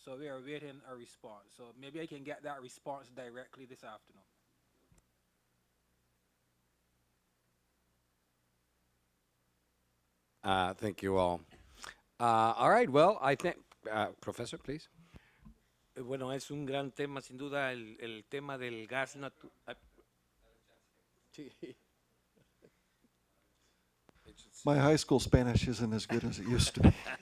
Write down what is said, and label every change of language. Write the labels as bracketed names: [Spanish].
[English] So we are awaiting a response. So maybe I can get that response directly this afternoon. Thank you all. All right, well, I think, Professor, please. [Spanish] Bueno, es un gran tema, sin duda, el tema del gas natural. [English] My high school Spanish isn't as good as it used to be.